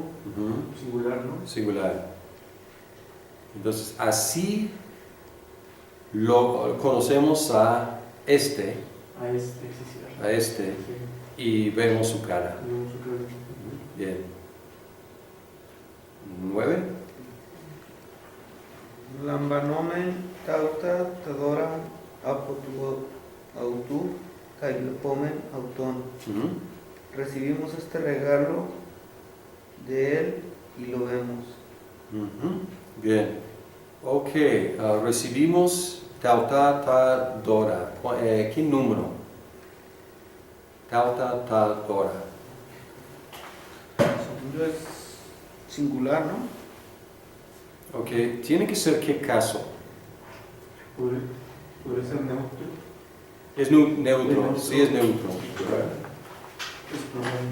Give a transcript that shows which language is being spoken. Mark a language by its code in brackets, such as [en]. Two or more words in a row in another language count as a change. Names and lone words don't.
[es] Ujú. singular, ¿no? Singular. Entonces, así lo conocemos a este, A este, sí, sí. a este, Sí, y vemos su cara. vemos su cara. Bien. 9. [el] Λαμβάνομεν ταύτα τα δώρα από του αυτού και βλέπομεν αυτόν. [es] Recibimos este regalo de él y lo vemos. Bien. Ok, recibimos [el] ταύτα τα δώρα. [es] ¿Qué número? [el] Ταύτα τα δώρα. [es] Según yo es singular, ¿no? Ok, tiene que ser qué caso. Podría ser neutro. Es neutro, Neutro. sí es neutro. Es plural.